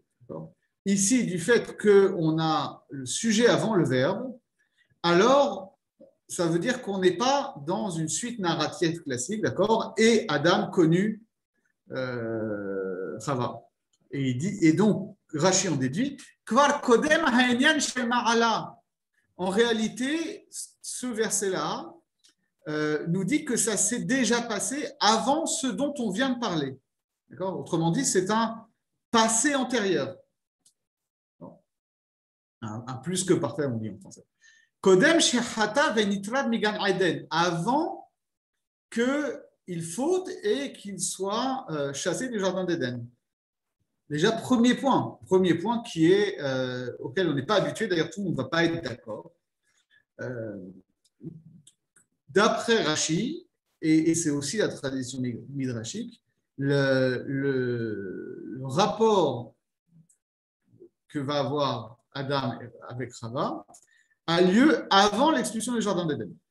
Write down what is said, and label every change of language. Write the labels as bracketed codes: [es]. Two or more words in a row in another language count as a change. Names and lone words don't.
[fr] Ici, du fait qu'on a le sujet avant le verbe, alors ça veut dire qu'on n'est pas dans une suite narrative classique, d'accord ? Et Adam connu Chava. Et donc, Rashi en déduit [he] כבר קודם הענין של מעלה. [fr] En réalité, ce verset-là nous dit que ça s'est déjà passé avant ce dont on vient de parler. D'accord ? Autrement dit, c'est un passé antérieur. Un plus que parfait, on dit en français. [he] קודם שחטא ונטרד מגן עדן. [fr] Avant qu'il faute et qu'il soit chassé du jardin d'Éden. Déjà, premier point qui est, auquel on n'est pas habitué, d'ailleurs tout le monde ne va pas être d'accord. D'après Rashi, et c'est aussi la tradition midrashique, le rapport que va avoir Adam avec Chava a lieu avant l'expulsion du jardin d'Éden.